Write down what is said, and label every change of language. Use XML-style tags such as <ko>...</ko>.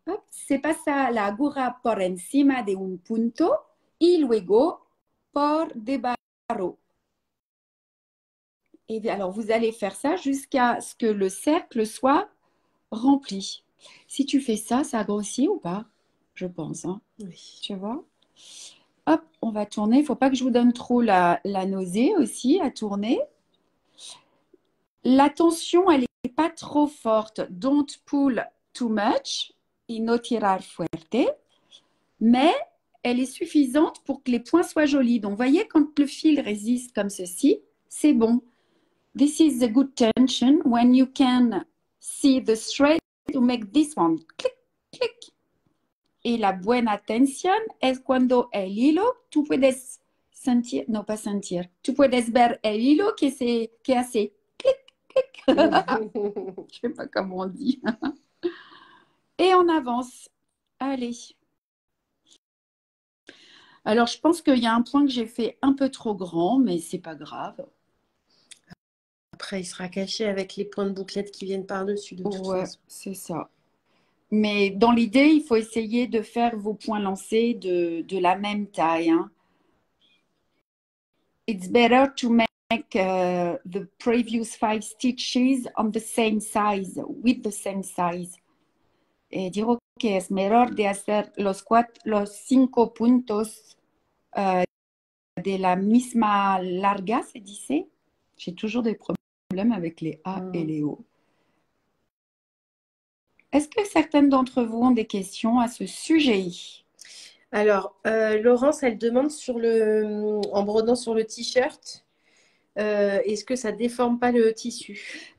<es>Se pasa la aguja por encima de un punto y luego por debajo.</es> <fr>Et alors, vous allez faire ça jusqu'à ce que le cercle soit rempli. Si tu fais ça, ça grossit ou pas? Je pense. Hein. Oui. Tu vois? Hop, on va tourner. Il ne faut pas que je vous donne trop la nausée aussi à tourner. La tension, elle n'est pas trop forte.</fr> <en>Don't pull too much</en> <es>y no tirar fuerte.</es> <fr>Mais elle est suffisante pour que les points soient jolis. Donc, vous voyez, quand le fil résiste comme ceci, c'est bon.</fr> <en>This is a good tension when you can see the thread to make this one. Click, click.</en> <es>Y la buena tensión es cuando el hilo, tú puedes sentir, no</es> <fr>pas</fr> <es>sentir, tú puedes ver el hilo que hace clic, clic.</es> <fr>Je sais pas comment on dit. Et on avance. Allez. Alors, je pense qu'il y a un point que j'ai fait un peu trop grand, mais c'est pas grave. Après, il sera caché avec les points de bouclette qui viennent par-dessus de toute façon. C'est ça. Mais dans l'idée, il faut essayer de faire vos points lancés de la même taille. Hein.</fr> <en>It's better to make the previous 5 stitches on the same size, with the same size.</en> <es>Digo que es mejor de hacer los 5 puntos de la misma larga, se dice.</es> <fr>J'ai toujours des problèmes avec les A et les O. Est-ce que certaines d'entre vous ont des questions à ce sujet? Alors, Laurence, elle demande en brodant sur le t-shirt, est-ce que ça déforme pas le tissu?</fr>